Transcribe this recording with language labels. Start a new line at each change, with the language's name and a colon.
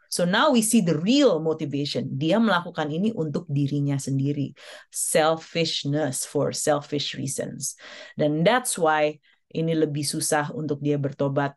English: So now we see the real motivation.
Indonesian: Dia melakukan ini untuk dirinya sendiri.
English: Selfishness for selfish reasons.
Indonesian: Dan
English: that's why
Indonesian: ini lebih susah untuk dia bertobat.